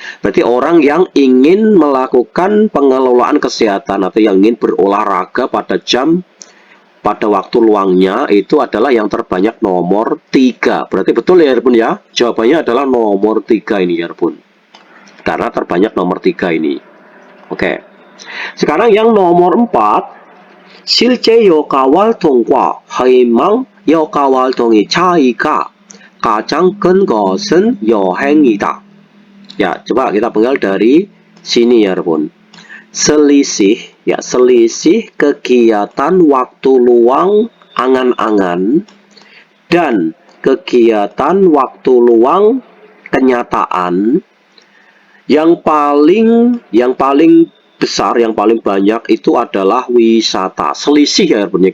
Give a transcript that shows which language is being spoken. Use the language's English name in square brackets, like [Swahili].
[Indonesian] Berarti orang yang ingin melakukan pengelolaan kesehatan atau yang ingin berolahraga pada waktu luangnya itu adalah yang terbanyak nomor 3. Berarti betul ya pun ya. Jawabannya adalah nomor 3 ini ya pun. Karena terbanyak nomor 3 ini. Oke. Sekarang yang nomor 4, [Korean] 실제 여가 활동과 희망 여가 활동의 차이가 가장 큰 것은 여행이다. [Indonesian] Ya, coba kita penggal dari sini ya, teman. Selisih kegiatan waktu luang angan-angan dan kegiatan waktu luang kenyataan yang paling besar, yang paling banyak itu adalah wisata. Selisih ya, teman.